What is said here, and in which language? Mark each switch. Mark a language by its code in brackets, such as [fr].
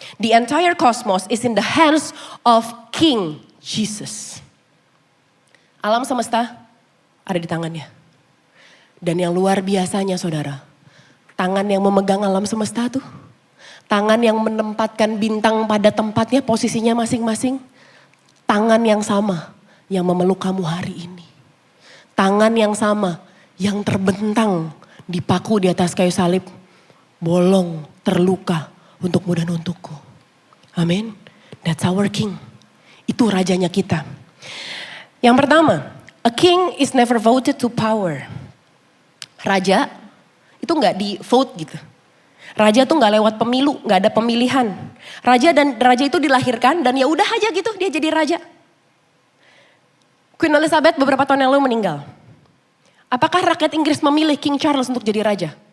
[en] The entire cosmos is in the hands of King Jesus. [id] Alam semesta ada di tangannya. Dan yang luar biasanya saudara, tangan yang memegang alam semesta tuh, tangan yang menempatkan bintang pada tempatnya, posisinya masing-masing, tangan yang sama yang memeluk kamu hari ini. Tangan yang sama yang terbentang dipaku di atas kayu salib, bolong, terluka untukmu dan untukku. Amin. [en] That's our king. [id] Itu rajanya kita. Yang pertama, [en] a king is never voted to power. [id] Raja itu nggak di vote gitu. Raja tuh nggak lewat pemilu, nggak ada pemilihan. Raja itu dilahirkan dan ya udah aja gitu dia jadi raja. Queen Elizabeth beberapa tahun yang lalu meninggal. Apakah rakyat Inggris memilih King Charles untuk jadi raja?